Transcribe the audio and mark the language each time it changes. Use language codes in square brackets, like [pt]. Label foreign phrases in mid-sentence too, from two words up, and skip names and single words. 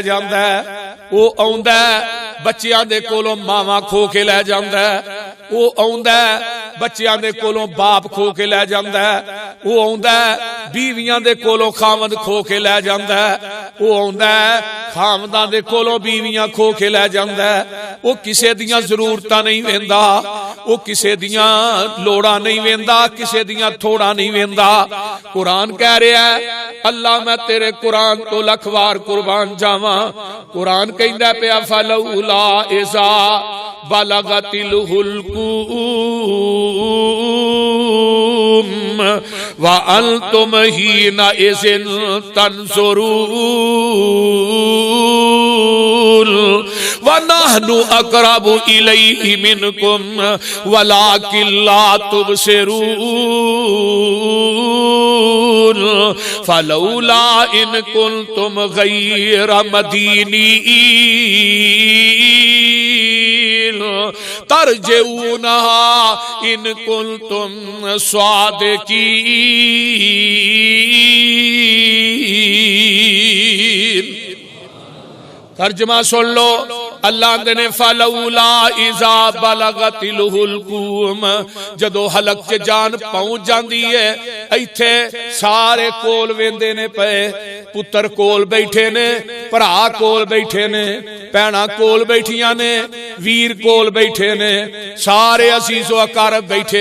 [pa] جاندا وہ آؤندا بچیاں دے کولوں ماواں کھو کے لے جاندا وہ آؤندا بچیاں دے کولوں باپ کھو کے لے جاندا وہ آؤندا بیویاں دے کولوں خاوند کھو کے لے جاندا وہ آؤندا خاونداں دے کولوں بیویاں کھو کے لے جاندا وہ کسے دیاں ضرورتاں نہیں ویندا وہ کسے دیاں لوڑاں نہیں ویندا کسے دیاں تھوڑاں نہیں ویندا. قرآن کہہ رہا ہے اللہ میں تیرے قرآن تو لکھ وار قربان جاواں. قرآن کہندا پیا [ar] فلولا إذا بلغت الحلقوم وأنتم حينئذ تنظرون ونحن أقرب إليه منكم ولكن لا تبصرون فلولا إن كنتم غير مدينين ترجعونها إن كنتم صادقين. [pa] ترجمہ سن لو اللہ نے [ar] فلولا إذا بلغت الحلقوم [pa] جدوں حلق چ جان پہنچ جاتی ہے اتھے سارے کول ویندے نے پے پتر کول بیٹھے نے بھرا کول بیٹھے نے بھیناں کول بیٹھیاں نے ویر کول بیٹھے نے سارے عزیز و اقارب بیٹھے